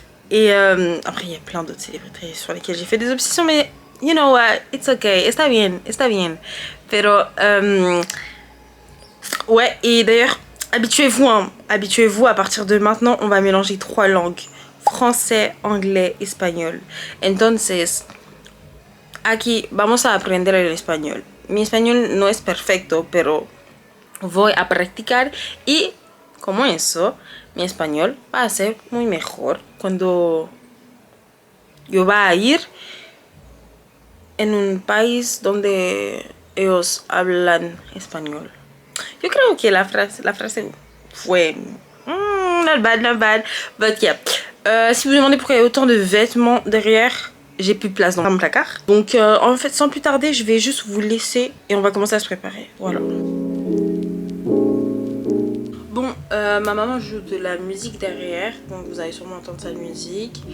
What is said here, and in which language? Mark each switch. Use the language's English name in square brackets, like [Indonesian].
[French] Et après il y a plein d'autres célébrités sur lesquelles j'ai fait des obsessions, mais [English] you know what, it's okay, [Spanish] está bien. [French] Pero ouais, et d'ailleurs habituez-vous habituez-vous, à partir de maintenant on va mélanger 3 langues: français, anglais, espagnol. [Spanish] Entonces aquí vamos a aprender el español. Mi español no es perfecto, pero voy a practicar y como eso, mi español va a ser muy mejor cuando yo va a ir en un país donde ellos hablan español. Yo creo que la frase fue [English] not bad, but yeah. [French] Si vous vous demandez pourquoi il y a autant de vêtements derrière, j'ai plus de place dans mon placard. Donc en fait sans plus tarder je vais juste vous laisser et on va commencer à se préparer. Voilà. Bon, ma maman joue de la musique derrière, donc vous allez sûrement entendre sa musique.